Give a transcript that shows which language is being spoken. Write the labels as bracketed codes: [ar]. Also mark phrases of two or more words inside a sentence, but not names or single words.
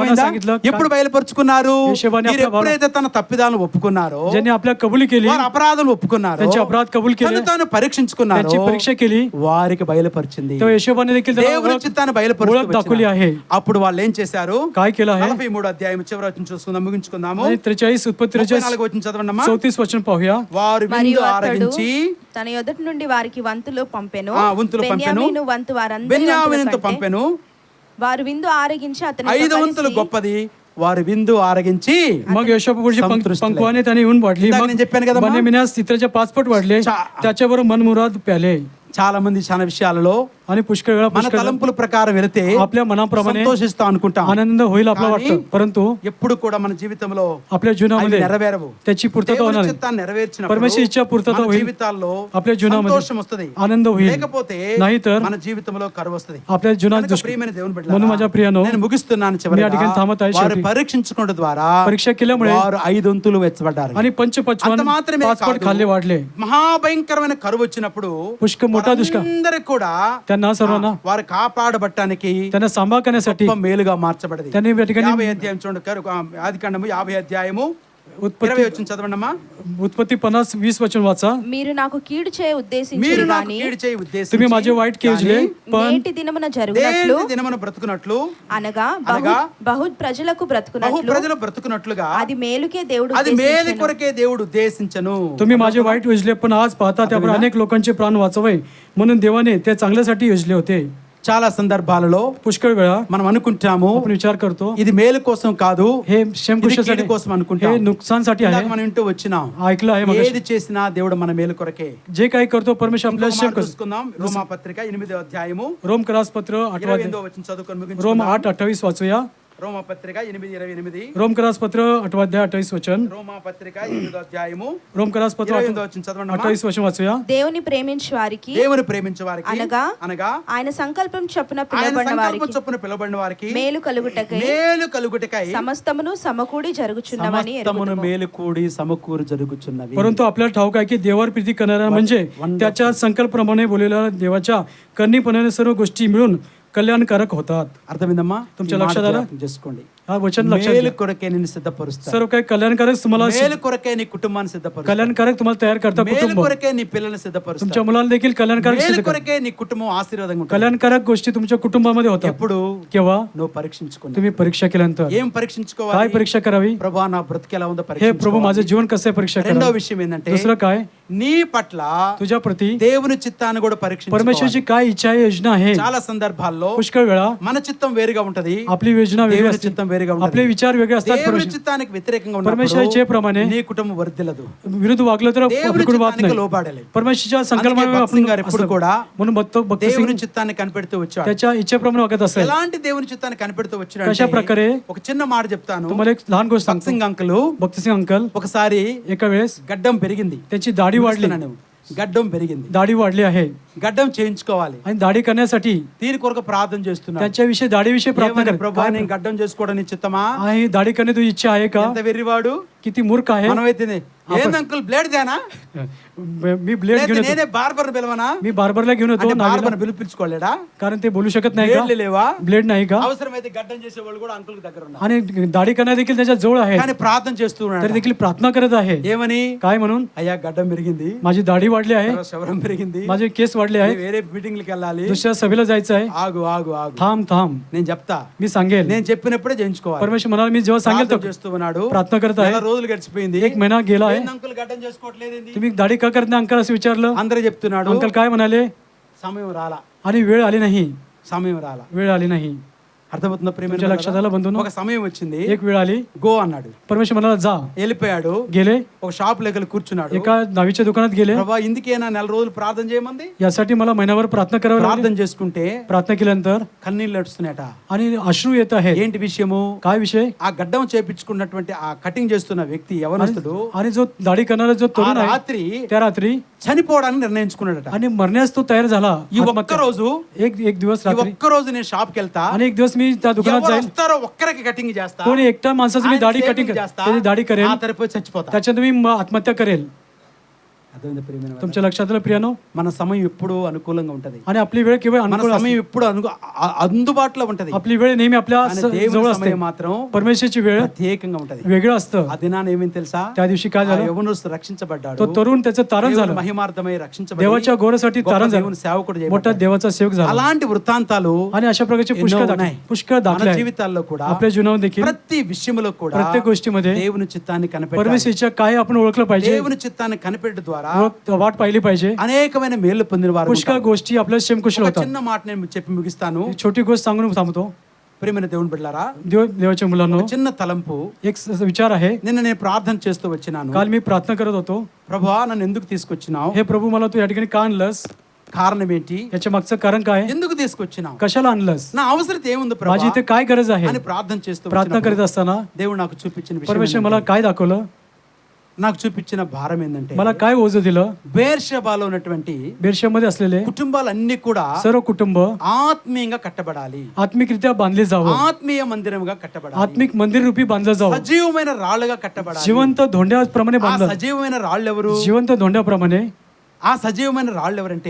[te] అర్థమైందా? [mr] सांगितलं [te] ఎప్పుడు బయలుపరుచుకున్నారు? యేసోబాని మీరు [mr] आपल्या भावाला- [te] ఎప్పుడైతే తన తప్పిదాలను ఒప్పుకున్నారో, [mr] ज्यांनी आपल्या कबुली केली, [te] వారు అపరాధాలు ఒప్పుకున్నారు, [mr] त्यांचे अपराध कबूल केले, [te] తను తాను పరీక్షించుకున్నారు, [mr] त्यांची परीक्षा केली, [te] వారికి బయలుపరిచింది. [mr] तेव्हा यशोबाने देखील त्याला [te] దేవుని [mr] ओळख [te] చిత్తాన్ని బయలుపరుస్తూ [mr] ओळख दाखवली [te] వచ్చినారు. [mr] आहे. [te] అప్పుడు వాళ్ళు ఏం చేశారు? [mr] काय केलं आहे? [te] 43 అధ్యాయం చివరి వచనం చూసుకుందాం, ముగించుకుందాము. [mr] आणि 43 उत्पत्ती [te] 34 వచనం చదవండి అమ్మా. [mr] 34 वचन पाहूया. [te] వారు మరియు విందు అతడు ఆరగించి తన యొద్దటి నుండి వారికి వంతులు పంపెను. వంతులు పంపెను. బెన్యామీను వంతు వారందరి బెన్యామీనుతో వంతుల కంటే పంపెను. వారు విందు ఆరగించి అతని 5 వంతులు గొప్పది, వారు విందు ఆరగించి [mr] मग यशोबापुढची संतुष्ट पंखवाने त्याने येऊन वाढली. इंदाक मग [te] నేను చెప్పాను కదమ్మా. [mr] बन्यामीनास इतराच्या 5 पट वाढले. त्याच्याबरोबर मनमुराद प्याले. [te] చాలా మంది చాలా విషయాలలో [mr] आणि पुष्कळ वेळा [te] మన తలంపుల ప్రకారం వెళితే [mr] आपल्या मनाप्रमाणे [te] సంతోషిస్తాం అనుకుంటాం. [mr] आनंद होईल आपलं वाटतं, परंतु [te] ఎప్పుడు కూడా మన జీవితంలో [mr] आपल्या जीवनामध्ये [te] అవి నెరవేరవు. [mr] त्याची पूर्तता [te] దేవుని [mr] होणार नाही. [te] చిత్తాన్ని నెరవేర్చినప్పుడు [mr] परमेश्वर इच्छा पूर्तता [te] మన [mr] होईल. [te] జీవితాల్లో [mr] आपल्या जीवनामध्ये [te] సంతోషం వస్తుంది. [mr] आनंद होईल. [te] లేకపోతే [mr] नाहीतर [te] మన జీవితంలో కరువు వస్తుంది. [mr] आपल्या जीवनात [te] కనుక ప్రియమైన దేవుని బిడ్డలారా, [mr] म्हणून माझ्या प्रियानो, [te] నేను ముగిస్తున్నాను. [mr] मी या ठिकाणी थांबत आहे. [te] వారు [mr] शेवटी [te] పరీక్షించుకోవడం ద్వారా [mr] परीक्षा केल्यामुळे [te] వారు 5 వంతులు వెచ్చబడ్డారు. [mr] आणि पंचपचवान [te] అంత మాత్రమే [mr] 5 पट [te] కాదు, [mr] खाल्ले वाढले. [te] మహాభయంకరమైన కరువు వచ్చినప్పుడు [mr] पुष्कळ मोठा दुष्काळ [te] అందరికి కూడా [mr] त्यांना सर्वांना [te] వారు కాపాడబట్టడానికి [mr] त्यांना सांभाळ करण्यासाठी [te] గొప్ప మేలుగా మార్చబడింది. [mr] त्यांनी या ठिकाणी [te] 50 అధ్యాయం చూడండి, ఆదికాండము 50 అధ్యాయము [mr] उत्पत्ती [te] 20 వచనం చదవండి అమ్మా. [mr] उत्पत्ती 50-20 वचन वाचा. [te] మీరు నాకు కీడు చేయ మీరు ఉద్దేశించిరి నాకు గాని కీడు చేయి ఉద్దేశించి [mr] तुम्ही माझे वाईट केले पण [te] నేటి దినమున జరుగునట్లు దేని దినమున బ్రతుకున్నట్లు, అనగా అనగా బహు ప్రజలకు బహు బ్రతుకునట్లు ప్రజలు బ్రతుకున్నట్లుగా అది మేలుకే దేవుడు అది మేలు ఉద్దేశించెను. కొరకే దేవుడు ఉద్దేశించను. [mr] तुम्ही माझे वाईट योजले पण आज पाहता त्यामुळे अनेक लोकांचे प्राण वाचवाय म्हणून देवाने ते चांगल्यासाठी योजले होते. [te] చాలా సందర్భాలలో [mr] पुष्कळ वेळा [te] మనం అనుకుంటాము [mr] आपण विचार करतो [te] ఇది మేలు కోసం కాదు, [mr] हे [te] ఇది [mr] क्षेमकुशासाठी [te] కీడు కోసం అనుకుంటాం. [mr] हे नुकसानसाठी [te] ఇందాక [mr] आहे. [te] మనం వింటూ వచ్చినాం, [mr] ऐकलं आहे मग [te] ఏది చేసినా దేవుడు మన మేలు కొరకే. [mr] जे काही करतो परमेश्वर [te] ఇంకొక [mr] आपल्याला [te] మాట [mr] क्षेम करतो. [te] చూసుకుందాం. రోమాపత్రిక 8వ అధ్యాయము [mr] रोम करासपत्र 8 [te] 22వ వచనం చదువుకొని [mr] रोम [te] ముగించుకుందాం. [mr] 8:28 वाचूया. [te] రోమపత్రిక 8:28. [mr] रोमकरासपत्र 8 अध्याय 28 वचन. [te] రోమపత్రిక 8వ అధ్యాయము [mr] रोमकरासपत्र [te] 28వ వచనం చదవండి అమ్మా. [mr] 28 वचन वाचूया. [te] దేవుని ప్రేమించు వారికి దేవుని ప్రేమించే వారికి అనగా ఆయన సంకల్పం చొప్పున ఆయన పిలువబడిన సంకల్పం వారికి చొప్పున పిలువబడిన వారికి మేలు కలుగుటకై సమస్తమును సమకూడి జరుగుచున్నవని సమస్తమును మేలు కూడి సమకూరు జరుగుచున్నవి. [mr] परंतु आपल्याला ठाऊक आहे की देवावर प्रीती करणारा म्हणजे त्याच्या संकल्पप्रमाणे बोललेल्या देवाच्या कन्नीपणाने सर्व गोष्टी मिळून कल्याणकारक होतात. [te] అర్థమైందమ్మా? [mr] तुमच्या लक्षात आलं? [te] జ్ఞాపకం చేసుకోండి. [mr] हा वचन लक्षात [te] మేలు [mr] घ्या. [te] కొరకే నిన్ను సిద్ధపరుస్తా. [mr] सर्व काही कल्याणकारक तुम्हाला [te] మేలు కొరకే నీ కుటుంబాన్ని సిద్ధపరుస్తా. [mr] कल्याणकारक तुम्हाला तयार करता. [te] మేలు [mr] कुटुंब [te] కొరకే నీ పిల్లల్ని సిద్ధపరుస్తా. [mr] तुमच्या मुलांना देखील कल्याणकारक [te] మేలు [mr] सिद्ध करा. [te] కొరకే నీ కుటుంబం ఆశీర్వాదంగా ఉంటుంది. [mr] कल्याणकारक गोष्टी तुमच्या कुटुंबामध्ये होतात. [te] ఎప్పుడు [mr] केव्हा [te] నువ్వు పరీక్షించుకున్నా. [mr] तुम्ही परीक्षा केल्यानंतर [te] ఏం [mr] काय [te] పరీక్షించుకోవాలి? [mr] परीक्षा करावी? [te] ప్రభా నా బ్రతికి ఎలా ఉందో [mr] हे प्रभू [te] పరీక్షించుకోవాలి. [mr] माझं जीवन कसं आहे परीक्षा [te] రెండో [mr] करा. [te] విషయం ఏంటంటే [mr] दुसरं काय? [te] నీ పట్ల [mr] तुझ्या प्रती [te] దేవుని చిత్తాన్ని కూడా పరీక్షించుకోవాలి. [mr] परमेश्वरची काय इच्छा आहे, योजना आहे. [te] చాలా సందర్భాల్లో [mr] पुष्कळ वेळा [te] మన చిత్తం వేరుగా ఉంటది, [mr] आपली योजना वेगळी [te] దేవుని [mr] असते, [te] చిత్తం వేరుగా ఉంటది. [mr] आपले विचार वेगळे असतात. [te] దేవుని చిత్తానికి వ్యతిరేకంగా [mr] परमेश्वर [te] ఉన్నప్పుడు [mr] इच्छेप्रमाणे [te] నీ కుటుంబం వర్ధిల్లదు. [mr] विरुद्ध वागलं तर [te] దేవుని [mr] आपल्याकडून वाद [te] చిత్తానికి [mr] नाही. [te] లోబడాలి. [mr] परमेश्वरच्या [te] అందుకే [mr] संकल्पनेमुळे [te] భక్త్ [mr] आपण [te] సింగ్ గారు ఎప్పుడు కూడా [mr] म्हणून भक्त [te] దేవుని [mr] सिंग [te] చిత్తాన్ని కనిపెడుతూ వచ్చాడు. [mr] त्याच्या इच्छेप्रमाणे वागत असेल. [te] ఎలాంటి దేవుని చిత్తాన్ని కనిపెడుతూ వచ్చాడు [mr] कशा प्रकारे? [te] ఒక చిన్న మాట చెప్తాను. [mr] तुम्हाला एक लहान गोष्ट [te] భక్త్ [mr] सांगतो. [te] సింగ్ అంకుల్ [mr] भक्त सिंग अंकल [te] ఒకసారి [mr] एका वेळेस [te] గడ్డం పెరిగింది. [mr] त्यांची दाढी वाढली. [te] గడ్డం పెరిగింది, [mr] दाढी वाढली आहे [te] గడ్డం చేయించుకోవాలి. [mr] आणि दाढी करण्यासाठी [te] దీని కొరకు ప్రార్థన చేస్తున్నాడు. [mr] त्यांच्याविषयी दाढीविषयी प्रार्थना [te] ఏమని, [mr] कर. [te] ప్రభా నేను గడ్డం చేసుకోవడం నీ చిత్తమా? [mr] आहे दाढी करणे तुझी इच्छा आहे का? [te] ఎంత వెర్రివాడు. [mr] किती मूर्ख आहे. [te] మనమైతే ఏంది అంకుల్ బ్లేడ్ దేనా? [mr] मी ब्लेड घेऊन [te] నేనే బార్బర్ పిలవనా? [mr] मी బార్బర్ला घेऊन येतो नावीला. [te] బార్బర్ పిలిపించుకోలేడా? [mr] कारण ते बोलू शकत नाही का? [te] బ్లేడ్లు లేవా? [mr] ब्लेड नाही का? [te] అవసరమైతే గడ్డం చేసే వాళ్ళు కూడా అంకుల్ దగ్గర ఉన్నారు. [mr] आणि दाढी करण्या देखील त्याच्या जवळ आहे, [te] కానీ ప్రార్థన చేస్తూ [mr] तरी [te] ఉన్నాడు. [mr] देखील प्रार्थना करत आहे. [te] ఏమని? [mr] काय म्हणून? [te] అయ్యా గడ్డం పెరిగింది, [mr] माझी दाढी वाढली आहे, [te] శవరం పెరిగింది, [mr] माझे केस वाढले आहे, [te] వేరే మీటింగ్లకి వెళ్ళాలి. [mr] दुसऱ्या सभेला जायचं आहे. [te] ఆగు ఆగు ఆగు, [mr] थांब थांब, [te] నేను చెప్తా. [mr] मी सांगेल. [te] నేను చెప్పినప్పుడే చేయించుకోవాలి. [mr] परमेश्वर म्हणाला मी जेव्हा सांगेल [te] ప్రార్థన [mr] तर [te] చేస్తూ ఉన్నాడు. [mr] प्रार्थना करत आहे. [te] నెల రోజులు గడిచిపోయింది. [mr] 1 महिना गेला आहे. [te] ఏంది అంకుల్ గడ్డం చేసుకోవట్లేదేంది? [mr] तुम्ही दाढी का करत नाही अंकल असं विचारलं. [te] అందరూ చెప్తున్నాడు [mr] अंकल काय म्हणाले? [te] సమయం రాలా, [mr] आणि वेळ आली नाही, [te] సమయం రాలా. [mr] वेळ आली नाही. [te] అర్థమవుతుందా ప్రేమ? [mr] तुमच्या लक्षात आलं बंधूंनो? [te] ఒక సమయం వచ్చింది, [mr] एक वेळ आली, [te] గో అన్నాడు. [mr] परमेश्वर म्हणाला जा. [te] వెళ్ళిపోయాడు. [mr] गेले, [te] ఒక షాప్ దగ్గర కూర్చున్నాడు. [mr] एका नावीच्या दुकानात गेले. [te] ప్రభా ఇందుకేనా నెల రోజులు ప్రార్థన చేయమంది? [mr] यासाठी मला महिनाभर प्रार्थना करावी लागली. [te] ప్రార్థన చేసుకుంటే [mr] प्रार्थना केल्यानंतर [te] కన్నీళ్ళు నడుస్తున్నాయట. [mr] आणि अश्रू येत आहेत. [te] ఏంటి విషయము? [mr] काय विषय? [te] ఆ గడ్డం చేపించుకున్నటువంటి ఆ కటింగ్ చేస్తున్న వ్యక్తి యవనస్తుడు [mr] आणि जो दाढी करणारा जो [te] ఆ [mr] तरुण आहे [te] రాత్రి [mr] त्या रात्री [te] చనిపోవడానికి నిర్ణయించుకున్నాడట. [mr] आणि मरण्यास तो तयार झाला. [te] ఈ ఒక్క రోజు [mr] एक दिवस [te] ఈ [mr] रात्री [te] ఒక్క రోజు నేను షాప్ కి వెళ్తా, [mr] आणि एक दिवस मी त्या दुकानात [te] ఎవరు [mr] जाईल. [te] వస్తారో ఒక్కరికి కటింగ్ చేస్తా, [mr] कोणी एकटा माणसाची मी [te] ఆయన [mr] दाढी shaving कटिंग [te] చేస్తా, [mr] त्याची दाढी करेल, [te] ఆ తరపు చచ్చిపోతా. [mr] त्याच्यात मी आत्महत्या करेल. [te] అర్థమైందా ప్రియమైన వాళ్ళారా? [mr] तुमच्या लक्षात आलं प्रियानो? [te] మన సమయం ఎప్పుడు అనుకూలంగా ఉంటది. [mr] आणि आपली वेळ केवळ [te] మన [mr] अनुकूल असते. [te] సమయం ఎప్పుడు అందుబాటులో ఉంటది. [mr] आपली वेळ नेहमी आपल्या [te] కానీ [mr] जवळ [te] దేవుని [mr] असते. [te] సమయం మాత్రం [mr] परमेश्वरची वेळ [te] ప్రత్యేకంగా ఉంటది. [mr] वेगळं असतं. [te] ఆ దినాన ఏమేం తెలుసా? [mr] त्या दिवशी काय [te] ఆ [mr] झालं? [te] యవనస్తుడు రక్షించబడ్డాడు. [mr] तो तरुण त्याचं तारण [te] దేవుని [mr] झालं, [te] మహిమార్థమై రక్షించబడి [mr] देवाच्या गौरवासाठी [te] గొప్ప [mr] तारण झालं, [te] దేవుని సేవకుడు [mr] मोठा [te] చేయబడ్డాడు. [mr] देवाचा सेवक झाला. [te] అలాంటి వృత్తాంతాలు [mr] आणि अशा प्रकारचे [te] ఎన్నో ఉన్నాయి. [mr] पुष्कळ [te] మన [mr] दाखले आहेत. [te] జీవితాల్లో కూడా [mr] आपल्या जीवनावर देखील [te] ప్రతి విషయంలో కూడా [mr] प्रत्येक गोष्टीमध्ये [te] దేవుని చిత్తాన్ని కనిపెట్టాలి. [mr] परमेश्वरच्या काय आपण ओळखलं पाहिजे, [te] దేవుని చిత్తాన్ని కనిపెట్టడం ద్వారా [mr] वाट पाहिली पाहिजे. [te] అనేకమైన మేలు పొందిన వారు [mr] पुष्कळ [te] ఉంటారు. [mr] गोष्टी आपल्या शेमकुशल [te] ఒక [mr] होतात. [te] చిన్న మాట నేను చెప్పి ముగిస్తాను. [mr] एक छोटी गोष्ट सांगून थांबतो. [te] ప్రియమైన దేవుని బిడ్డలారా, [mr] देवाच्या मुलांनो, [te] చిన్న తలంపు. [mr] एक विचार आहे. [te] నిన్న నేను ప్రార్థన చేస్తూ వచ్చినాను. [mr] काल मी प्रार्थना करत होतो, [te] ప్రభువా నన్ను ఎందుకు తీసుకొచ్చినావు? [mr] हे प्रभू मला तू या ठिकाणी का आणलंस? [te] కారణం ఏంటి? [mr] याच्या मागचं कारण काय? [te] ఎందుకు తీసుకొచ్చినావు? [mr] कशाला आणलंस? [te] నా అవసరం ఏముంది [mr] माझी [te] ప్రభా [mr] इथे काय गरज आहे? [te] అని ప్రార్థన చేస్తూ [mr] प्रार्थना करीत असताना [te] దేవుడు నాకు చూపించిన విషయం [mr] परमेश्वर [te] ఏంటంటే, [mr] मला काय दाखवलं? [te] నాకు చూపించిన భారం ఏంటంటే, [mr] मला काय ओझं दिलं? [te] బేర్షెబాలో ఉన్నటువంటి [mr] बेर्शेमध्ये असलेले [te] కుటుంబాలన్నీ కూడా [mr] सर्व कुटुंब [te] ఆత్మీయంగా కట్టబడాలి. [mr] आत्मिकरित्या बांधले जावं, [te] ఆత్మీయ మందిరముగా కట్టబడాలి. [mr] आत्मिक मंदिर रूपी बांधलं जावं, [te] సజీవమైన రాళ్ళుగా కట్టబడాలి. [mr] जिवंत धोंड्याप्रमाणे [te] ఆ [mr] बांधलं. [te] సజీవమైన రాళ్ళు ఎవరు? [mr] जिवंत धोंड्याप्रमाणे [te] ఆ సజీవమైన రాళ్ళు ఎవరంటే